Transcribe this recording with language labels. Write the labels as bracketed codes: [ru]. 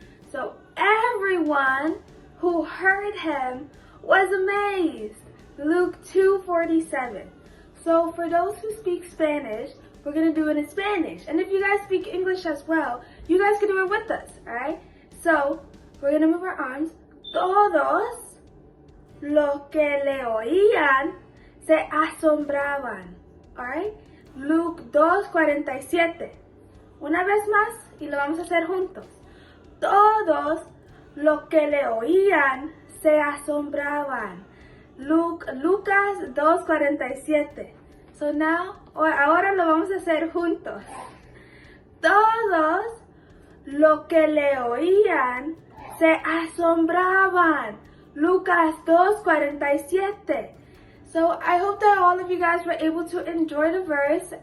[en] So everyone who heard him was amazed. Luke 2:47. So for those who speak Spanish, we're going to do it in Spanish. And if you guys speak English as well, you guys can do it with us, alright? So we're going to move our arms. [es] Todos los que le oían se asombraban. Alright? Luke 2:47. Una vez más, y lo vamos a hacer juntos. Todos los que le oían se asombraban. Lucas 2:47. [en] So now, [es] ahora lo vamos a hacer juntos. Todos los que le oían se asombraban. Lucas 2:47. [en] So I hope that all of you guys were able to enjoy the verse.